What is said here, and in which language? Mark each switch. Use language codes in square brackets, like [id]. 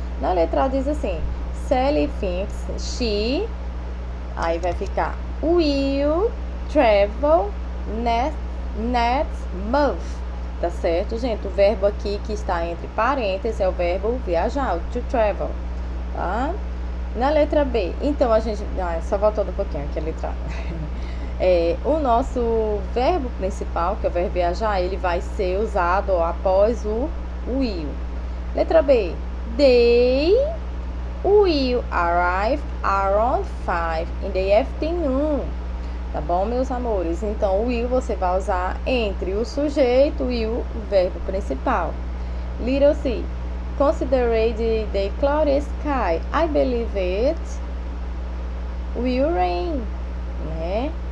[pt] Na letra A diz assim: [en] Sally thinks she, [pt] aí vai ficar [en] will travel next month, [pt] tá certo, gente? O verbo aqui que está entre parênteses é o verbo viajar, o to travel, tá? Na letra B, então a gente... só voltando um pouquinho aqui a letra A. O nosso verbo principal, que é o verbo viajar, ele vai ser usado após o will. [en] Letra B, they will arrive around 5 in the afternoon. [pt] Tá bom, meus amores? Então, o will você vai usar entre o sujeito e o verbo principal. [en] Little C. Consider the cloudy sky. I believe it will rain, né?